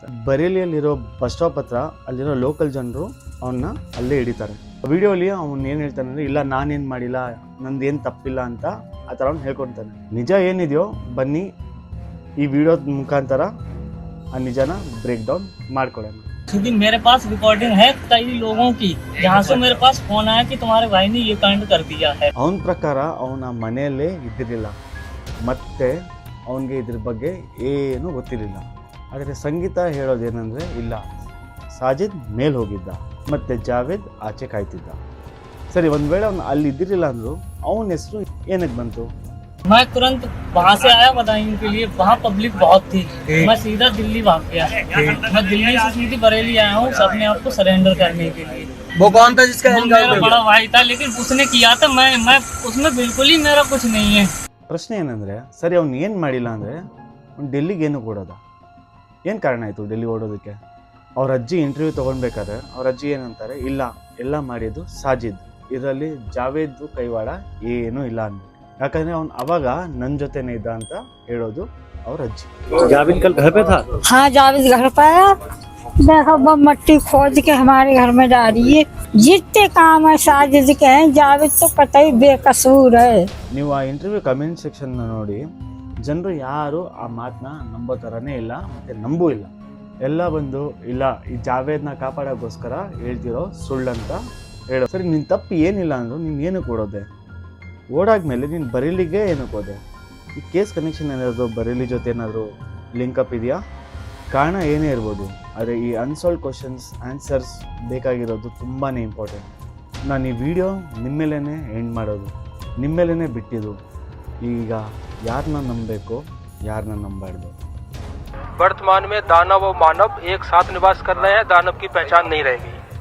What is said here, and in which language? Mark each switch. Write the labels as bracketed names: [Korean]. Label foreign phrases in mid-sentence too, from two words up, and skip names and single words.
[Kannada] ಬರೇಲಿಯಲ್ಲಿರೋ [English] bus stop [Kannada] ಹತ್ರ ಅಲ್ಲಿರೋ ಲೋಕಲ್ ಜನರು ಅವನ್ನ ಅಲ್ಲೇ ಹಿಡಿತಾರೆ. ವಿಡಿಯೋಲಿ ಅವ್ನು ಏನು ಹೇಳ್ತಾನೆ ಅಂದರೆ, ಇಲ್ಲ ನಾನೇನು ಮಾಡಿಲ್ಲ, ನಂದೇನು ತಪ್ಪಿಲ್ಲ ಅಂತ ಆ ಥರ ಅವ್ನು ಹೇಳ್ಕೊತಾನೆ. ನಿಜ ಏನಿದೆಯೋ ಬನ್ನಿ ಈ ವಿಡಿಯೋದ ಮುಖಾಂತರ ಆ ನಿಜನ [English] break down [Kannada] ಮಾಡ್ಕೊಳ್ಳೋಣ. [Hindi] मेरे पास रिकॉर्डिंग है कई लोगों की, जहाँ से मेरे पास फोन आया कि तुम्हारे भाई ने ये कांड कर दिया है. [Kannada] ಅವನ ಪ್ರಕಾರ ಅವನ ಮನೆಯಲ್ಲೇ ಇದ್ದಿರಲಿಲ್ಲ ಮತ್ತೆ ಅವನಿಗೆ ಇದ್ರ ಬಗ್ಗೆ ಏನೂ ಗೊತ್ತಿರಲಿಲ್ಲ. ಆದರೆ ಸಂಗೀತ ಹೇಳೋದೇನೆಂದರೆ, ಇಲ್ಲ ಸಾಜಿದ್ ಮೇಲೆ ಹೋಗಿದ್ದ ಮತ್ತು ಜಾವೇದ್ ಆಚೆ ಕಾಯ್ತಿದ್ದ. ಸರಿ, ಒಂದು ವೇಳೆ ಅವ್ನು ಅಲ್ಲಿ ಇದ್ದಿರಲಿಲ್ಲ ಅಂದರು ಅವನ ಹೆಸರು ಏನಕ್ಕೆ ಬಂತು? [Hindi] मैं तुरंत वहाँ से आया बदायूं के लिए, वहाँ पब्लिक बहुत थी. मैं सीधा दिल्ली भाग गया. मैं दिल्ली से सीधी बरेली आया हूँ अपने आप को सरेंडर करने के लिए. वो कौन था जिसका मेरा बड़ा भाई था, लेकिन उसने किया था, मैं उसमें बिल्कुल ही मेरा कुछ नहीं है. [Kannada] ಪ್ರಶ್ನೆ ಏನಂದರೆ, ಸರಿ ಅವ್ನು ಏನು ಮಾಡಿಲ್ಲ ಅಂದರೆ ಅವ್ನು ಡೆಲ್ಲಿಗೆ ಏನು ಕೊಡೋದ? ಏನು ಕಾರಣ ಆಯಿತು ಡೆಲ್ಲಿ ಓಡೋದಕ್ಕೆ? ಅವ್ರ ಅಜ್ಜಿ ಇಂಟರ್ವ್ಯೂ ತೊಗೊಳ್ಬೇಕಾದ್ರೆ ಅವ್ರ ಅಜ್ಜಿ ಏನಂತಾರೆ, ಇಲ್ಲ ಎಲ್ಲ ಮಾಡಿದ್ದು ಸಾಜಿದ್, ಇದರಲ್ಲಿ ಜಾವೇದ್ ಕೈವಾಡ ಏನೂ ಇಲ್ಲ ಅಂದ್ಬಿಟ್ಟು. ಯಾಕಂದರೆ ಅವ್ನು ಅವಾಗ ನನ್ನ ಜೊತೆನೇ ಇದ್ದ ಅಂತ ಹೇಳೋದು ಅವ್ರ ಅಜ್ಜಿ. [Hindi] जावेद कल घर पे था? हाँ जावेद घर पे आया, देखो वो मट्टी खोद के हमारे घर में डाली है. जितने काम है साजिद के हैं, जावेद तो कतई बेकसूर है. [Kannada] ನೀವು ಆ [English] interview comment section [Kannada] ನೋಡಿ, ಜನರು ಯಾರು ಆ ಮಾತನ್ನ ನಂಬೋ ಥರನೇ ಇಲ್ಲ ಮತ್ತು ನಂಬೂ ಇಲ್ಲ. ಎಲ್ಲ ಬಂದು ಇಲ್ಲ ಈ ಜಾವೇದ್ನ ಕಾಪಾಡೋಕ್ಕೋಸ್ಕರ ಹೇಳ್ತಿರೋ ಸುಳ್ಳಂತ ಹೇಳೋ. ಸರಿ, ನಿನ್ನ ತಪ್ಪು ಏನಿಲ್ಲ ಅಂದರು ನೀನು ಏನು ಕೊಡೋದೆ? ಓಡಾದ್ಮೇಲೆ ನೀನು ಬರೇಲಿಗೆ ಏನಕ್ಕೆ ಹೋದೆ? ಈ [English] case connection [Kannada] ಏನಾದರೂ ಬರೇಲಿ ಜೊತೆ ಏನಾದರೂ ಲಿಂಕಪ್ ಇದೆಯಾ? ಕಾರಣ ಏನೇ ಇರ್ಬೋದು, ಆದರೆ ಈ [English] unsolve questions answers [Kannada] ಬೇಕಾಗಿರೋದು ತುಂಬಾ ಇಂಪಾರ್ಟೆಂಟ್. ನಾನು ಈ ವಿಡಿಯೋ ನಿಮ್ಮೇಲೇ ಎಂಡ್ ಮಾಡೋದು, ನಿಮ್ಮೇಲೇ ಬಿಟ್ಟಿದ್ದು. ಈಗ ಯಾರನ್ನ ನಂಬಬೇಕು, ಯಾರನ್ನ ನಂಬಾರ್ದು? [Hindi] वर्तमान में दानव और मानव एक साथ निवास कर रहे हैं, दानव की पहचान नहीं रहेगी.